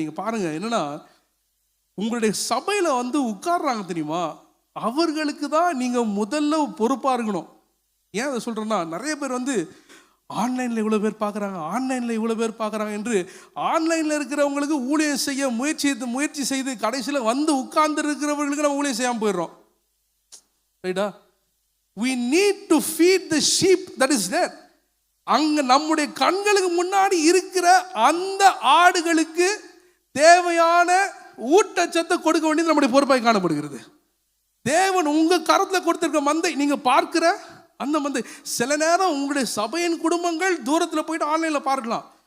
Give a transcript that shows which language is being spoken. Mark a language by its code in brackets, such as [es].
[ta] நீங்கள் பாருங்கள், என்னன்னா உங்களுடைய சபையில் உட்கார்றாங்க தெரியுமா, அவர்களுக்கு தான் நீங்கள் முதல்ல பொறுப்பாக இருக்கணும். ஏன் அதை சொல்கிறேன்னா, நிறைய பேர் ஆன்லைனில் இவ்வளோ பேர் பார்க்குறாங்க, ஆன்லைனில் இவ்வளோ பேர் பார்க்குறாங்க என்று ஆன்லைனில் இருக்கிறவங்களுக்கு ஊழியம் செய்ய முயற்சி செய்து கடைசியில் உட்கார்ந்து இருக்கிறவர்களுக்கு நம்ம ஊழியம் செய்யாமல் போயிடுறோம். ரைட்டா? [en] We need to feed the sheep that is there. [ta] அங்கே நம்முடைய கண்களுக்கு முன்னாடி இருக்கிற அந்த ஆடுகளுக்கு தேவையான ஊட்டச்சத்தை கொடுக்க வேண்டியது நம்முடைய பொறுப்பாய் காணப்படுகிறது. தேவன் உங்கள் கரத்தில் கொடுத்திருக்க மந்தை, நீங்கள் பார்க்கிற அந்த மந்தை, சில நேரம் உங்களுடைய சபையின் குடும்பங்கள் தூரத்தில் போயிட்டு ஆன்லைனில் பார்க்கலாம்.